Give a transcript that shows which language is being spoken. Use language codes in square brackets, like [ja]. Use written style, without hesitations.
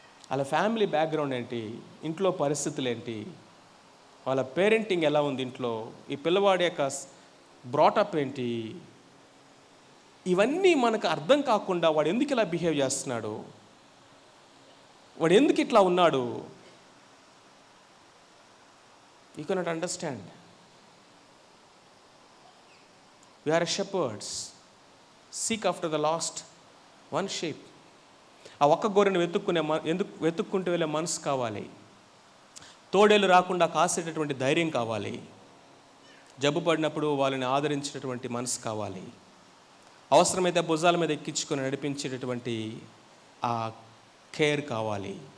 [te] వాళ్ళ family background ఏంటి, ఇంట్లో పరిస్థితులు ఏంటి, వాళ్ళ పేరెంటింగ్ ఎలా ఉంది ఇంట్లో, ఈ పిల్లవాడి యొక్క బ్రాటప్ ఏంటి, ఇవన్నీ మనకు అర్థం కాకుండా వాడు ఎందుకు ఇలా బిహేవ్ చేస్తున్నాడు, వాడు ఎందుకు ఇట్లా ఉన్నాడు, [en] You cannot understand. We are shepherds. Seek after the lost one sheep. [te] ఆ ఒక్క గొర్రెను వెతుక్కుంటూ వెళ్ళే మనసు కావాలి. తోడేలు రాకుండా కాసేటటువంటి ధైర్యం కావాలి. జబ్బు పడినప్పుడు వాళ్ళని ఆదరించేటటువంటి మనసు కావాలి. అవసరమైతే భుజాల మీద ఎక్కించుకొని నడిపించేటటువంటి ఆ కేర్ కావాలి.